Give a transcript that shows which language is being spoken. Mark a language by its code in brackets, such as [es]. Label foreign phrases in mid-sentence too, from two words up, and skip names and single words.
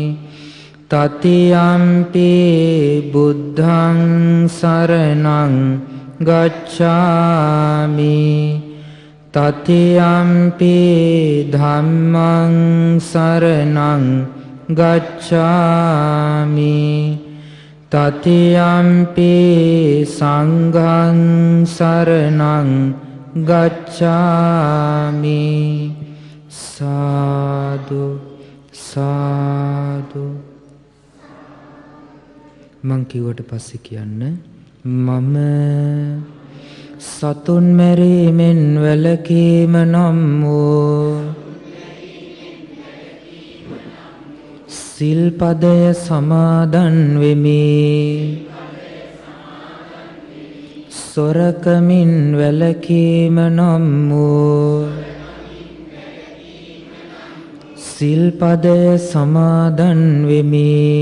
[pi] තතියම්පි බුද්ධං සරණං ගච්ඡාමි තතියම්පි ධම්මං සරණං ගච්ඡාමි තතියම්පි සංඝං සරණං ගච්ඡාමි සාදු සාදු [si] මං කිව්වට පස්සේ කියන්න මම සතුන් මැරීමෙන් වැළකීම නම් වූ සිල්පදය සමාදන් වෙමි සොරකමින් වැළකීම නම් වූ සිල්පදය සමාදන් වෙමි